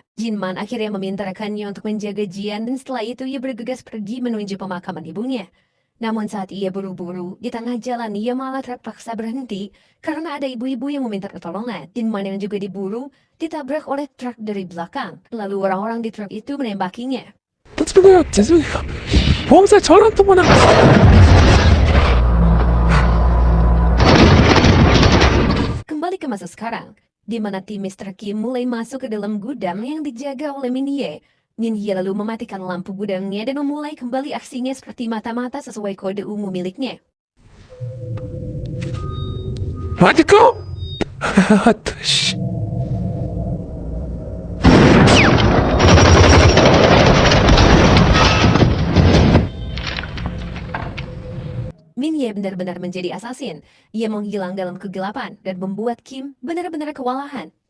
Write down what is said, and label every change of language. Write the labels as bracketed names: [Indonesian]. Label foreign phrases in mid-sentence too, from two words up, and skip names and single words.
[Indonesian] Jinman akhirnya meminta rekannya untuk menjaga Jian dan setelah itu ia bergegas pergi menuju pemakaman ibunya. Namun saat ia buru-buru, di tengah jalan ia malah terpaksa berhenti karena ada ibu-ibu yang meminta pertolongan. Jinman yang juga diburu ditabrak oleh truk dari belakang. Lalu orang-orang di truk itu menembakinya. [Korean] 죄송해요. 보험사 저랑 통화나. [Indonesian] Kembali ke masa sekarang, di mana tim Mr. Kim mulai masuk ke dalam gudang yang dijaga oleh Min Ye. Min Ye lalu mematikan lampu gudangnya dan memulai kembali aksinya seperti mata-mata sesuai kode ungu miliknya. [Korean] 맞을까? 씨. [Indonesian] Min Ye benar-benar menjadi asasin. Ia menghilang dalam kegelapan dan membuat Kim benar-benar kewalahan.